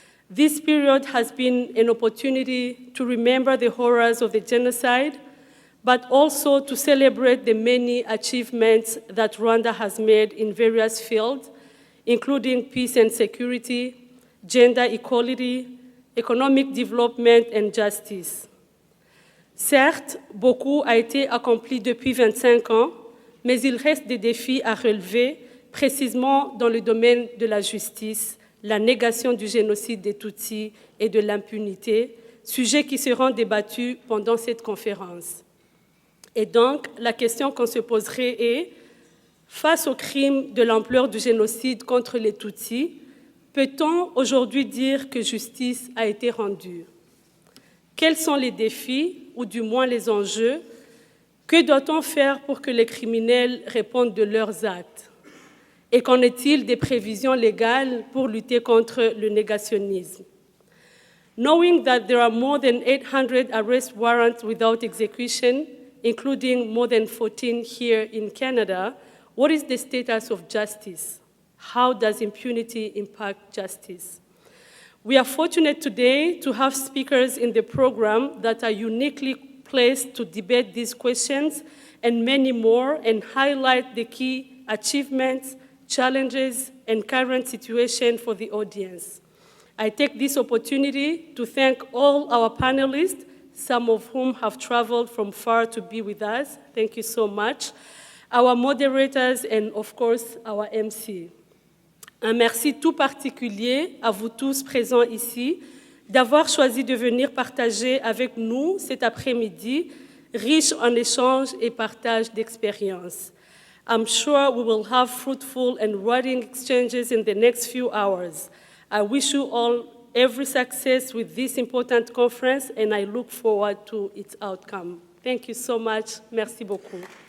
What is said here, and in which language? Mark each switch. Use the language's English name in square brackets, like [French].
[English] This period has been an opportunity to remember the horrors of the genocide, but also to celebrate the many achievements that Rwanda has made in various fields, including peace and security, gender equality, economic development, and justice. [French] Certes, beaucoup a été accompli depuis 25 ans, mais il reste des défis à relever, précisément dans le domaine de la justice, la négation du génocide des Tutsis et de l'impunité, sujets qui seront débattus pendant cette conférence. Et donc, la question qu'on se poserait est, face au crime de l'ampleur du génocide contre les Tutsis, peut-on aujourd'hui dire que justice a été rendue? Quels sont les défis, ou du moins les enjeux? Que doit-on faire pour que les criminels répondent de leurs actes? Et qu'en est-il des prévisions légales pour lutter contre le négationnisme? [English] Knowing that there are more than 800 arrest warrants without execution, including more than 14 here in Canada, what is the status of justice? How does impunity impact justice? We are fortunate today to have speakers in the program that are uniquely placed to debate these questions and many more and highlight the key achievements, challenges, and current situation for the audience. I take this opportunity to thank all our panelists, some of whom have traveled from far to be with us. Thank you so much. Our moderators and, of course, our MC. [French] Un merci tout particulier à vous tous présents ici d'avoir choisi de venir partager avec nous cet après-midi, riche en échanges et partage d'expériences. [English] I'm sure we will have fruitful and rewarding exchanges in the next few hours. I wish you all every success with this important conference, and I look forward to its outcome. Thank you so much. [French] Merci beaucoup.